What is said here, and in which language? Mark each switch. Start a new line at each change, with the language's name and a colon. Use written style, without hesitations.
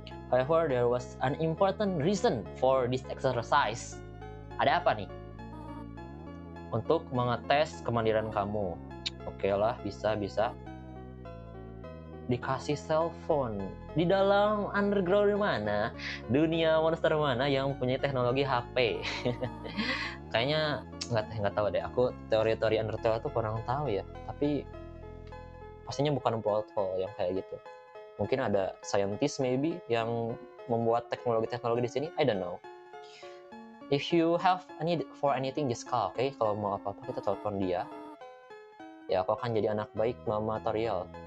English: However, there was an important reason for this exercise.
Indonesian: Ada apa nih? Untuk mengetes kemandirian kamu. Oke lah, bisa. Dikasih cell phone. Di dalam underground mana? Dunia monster mana yang punya teknologi HP? Kayaknya nggak tahu deh. Aku teori-teori Undertale tuh kurang tahu ya. Tapi pastinya bukan plot hole yang kayak gitu. Mungkin ada scientist maybe yang membuat teknologi di sini?
English: I don't know. If you have a need for anything, just call, oke?
Indonesian: Kalau mau apa-apa kita telepon dia. Ya, aku akan jadi anak baik Mama Toriel.